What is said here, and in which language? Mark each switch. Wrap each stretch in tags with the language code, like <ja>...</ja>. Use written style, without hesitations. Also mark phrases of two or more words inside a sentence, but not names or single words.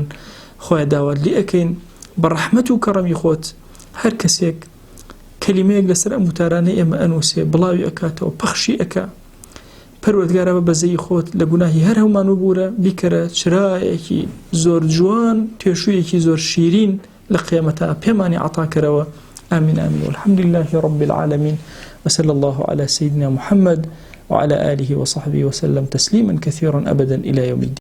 <ckb>خوای داوات لێ ئەکەین بە ڕەحمەت و کەڕەمی خۆت هەر کەسێک کەلیمەیەک لەسەر ئەم وتارانەی ئێمە ئەنووسێ بڵاوی ئەکاتەوە پەخشی ئەکا. پەروەردگارە بە بەزەی خۆت لە گوناهی هەر هەومان وبورە، بیکەرە چرایەکی زۆر جوان، توێشوویەکی زۆر شیرین لە قیامەتە پێمانی عەتاکەرەوە.</ckb> <ar>آمين آمين والحمد لله رب العالمين وصلى الله على سيدنا محمد وعلى آله وصحبه وسلم تسليما كثيرا أبدا إلى يوم الدين.</ar>